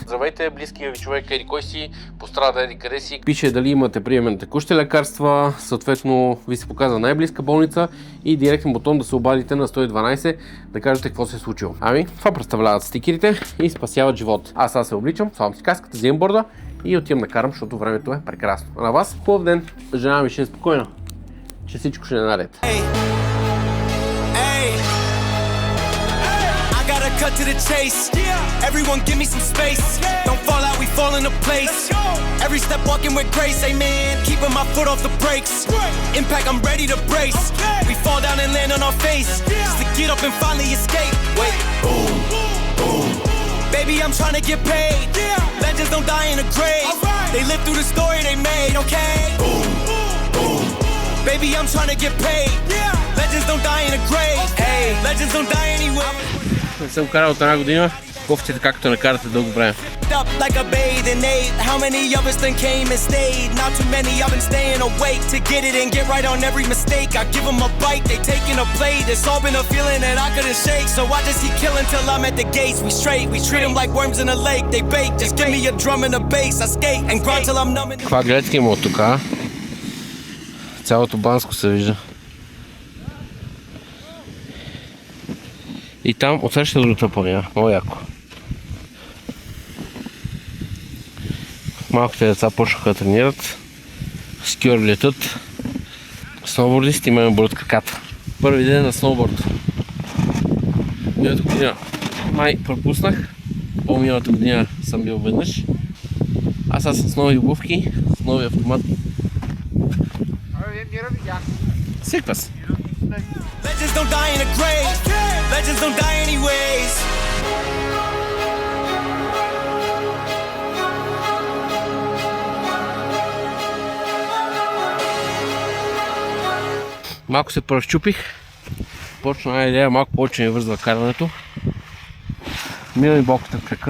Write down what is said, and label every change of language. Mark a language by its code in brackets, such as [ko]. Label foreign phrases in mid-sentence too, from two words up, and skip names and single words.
[bg] Здравейте, близкия ви човек, еди кой си, пострада еди къде си, пише дали имате приемен на текущи лекарства, съответно ви се показва най-близка болница и директен бутон да се обадите на 112 да кажете какво се е случило. Ами, това представляват стикерите и спасяват живот. Аз сега се обличам, слагам си каската, взимам борда и отивам да карам, защото времето е прекрасно. А на вас хубав ден, жена ми ще е спокойна, че всичко ще е наред. [en] Cut to the chase. Everyone give me some space. Don't fall out, we fall into place. Every step walking with grace, amen. Keeping my foot off the brakes. Impact, I'm ready to brace. We fall down and land on our face. Just to get up and finally escape. Wait, boom, boom. Baby, I'm trying to get paid. Legends don't die in a grave. They live through the story they made, okay? Boom, boom. Baby, I'm trying to get paid. Legends don't die in a grave. Hey, legends don't die anyway. [bg] Не съм карал от една година, кофтите както не карате дълго време. [en] Like a bathing aid. How many of us then came and stayed? Not too many, I've been staying awake to get it and get right on every mistake. I give them a bite, they taking a plate. It's all been a feeling that I couldn't shake. So I just keep killing till I'm at the gates. We straight, we treat them like worms in a lake. They bake, just give me a drum and a bass. I skate and grind till I'm numb. [bg] Това гледайте има от тук, а? Цялото Банско се вижда. И там отсреща другата планина, много яко. Малките деца почнаха да тренират, скиори летат, сноубордисти имаме болят краката. Първи ден на сноуборд. Миналата година май пропуснах, по-миналата година съм бил веднъж. Аз съм с нови обувки, с нови автомат. Секва се. [en] Legends don't die in a grave. Legends don't die anyways. [bg] Малко се поразчупих. Почна една идея, малко повече ми вързва карането. Мина ми болката в крака.